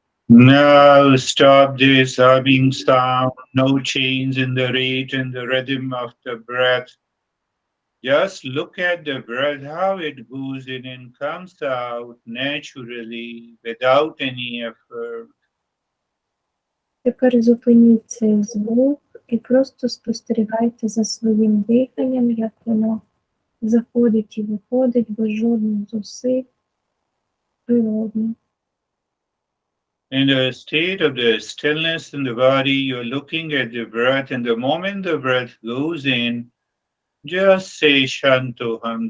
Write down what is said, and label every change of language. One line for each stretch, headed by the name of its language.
English: Now stop this humming sound, no change in the rate and the rhythm of the breath. Just look at the breath, how it goes in and comes out naturally without any effort.
Ukrainian: Тепер зупиніть цей звук і просто спостерігайте за своїм диханням, як воно заходить і виходить без жодних зусиль, природно.
English: In the state of the stillness in the body, you're looking at the breath, and the moment the breath goes in, just say Shantoham.